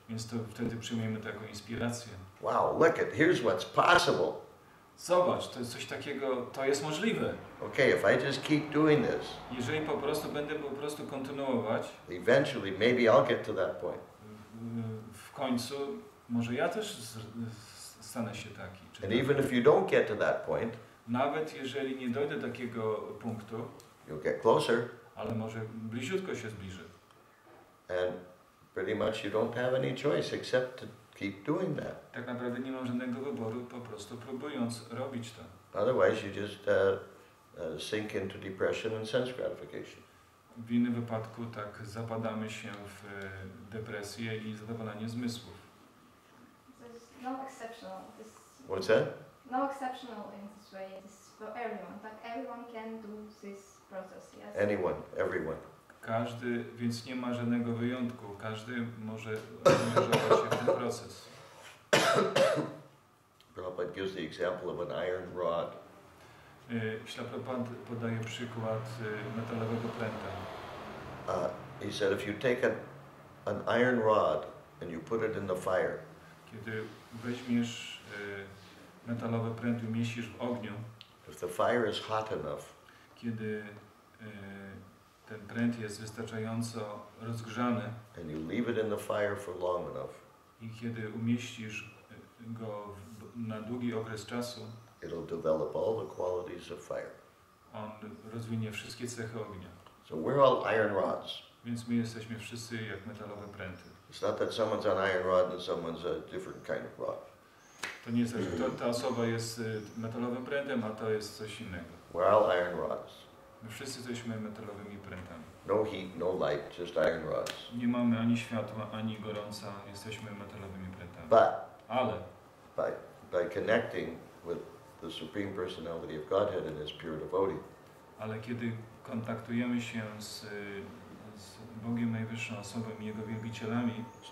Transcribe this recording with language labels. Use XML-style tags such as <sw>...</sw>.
<pl>Więc to wtedy przyjmujemy to jako inspirację.</pl> <en>Wow, look at, here's what's possible.</en> <pl>Zobacz, to jest coś takiego, to jest możliwe.</pl> <en>Okay, if I just keep doing this,</en> <pl>jeżeli będę kontynuować,</pl> <en>eventually maybe I'll get to that point.</en> <pl>W końcu może ja też stanę się taki.</pl> <en>And even if you don't get to that point,</en> <pl>nawet jeżeli nie dojdę do takiego punktu,</pl> <en>you'll get closer.</en> <pl>ale może bliziutko się zbliży.</pl> <en>And pretty much you don't have any choice except to keep doing that.</en> <pl>Tak naprawdę nie mam żadnego wyboru, po prostu próbując robić to.</pl> <en>Otherwise you just sink into depression and sense gratification.</en> <pl>W innym wypadku tak zapadamy się w depresję i zadowolenie zmysłów.</pl> <en>There's no exceptional. What's that? No exceptional in this way. It's for everyone. Like everyone can do this process. Yes. Anyone, everyone.</en> <pl>Każdy, więc nie ma żadnego wyjątku. Każdy może angażować się w ten proces.</pl> <en>Prabhupada gives the example of an iron rod.</en> <pl>Śla Prabhupada podaje przykład metalowego pręta.</pl> <en>He said if you take an iron rod and you put it in the fire,</en> <pl>Kiedy weźmiesz metalowy pręt i umieścisz w ogniu,</pl> <en>if the fire is hot enough,</en> <pl>kiedy ten pręt jest wystarczająco rozgrzany</pl> <en>and you leave it in the fire for long enough,</en> <pl>i kiedy umieścisz go na długi okres czasu,</pl> <en>it'll develop all the qualities of fire.</en> <pl>on rozwinie wszystkie cechy ognia.</pl> <en>So we're all iron rods.</en> <pl>Więc my jesteśmy wszyscy jak metalowe pręty.</pl> <en>It's not that someone's an iron rod and someone's a different kind of rod.</en> <pl>To nie jest tak, że ta osoba jest metalowym prętem, a to jest coś innego.</pl> <en>We're all iron rods.</en> <pl>My wszyscy jesteśmy metalowymi prętami.</pl> <en>No heat, no light, just iron rods.</en> <pl>Nie mamy ani światła, ani gorąca, jesteśmy metalowymi prętami.</pl> <en>But</en> <pl>Ale</pl> <en>by connecting with the Supreme Personality of Godhead and His pure devotee,</en> <pl>kiedy kontaktujemy się z Bogiem Najwyższą Osobą i Jego wielbicielami,</pl>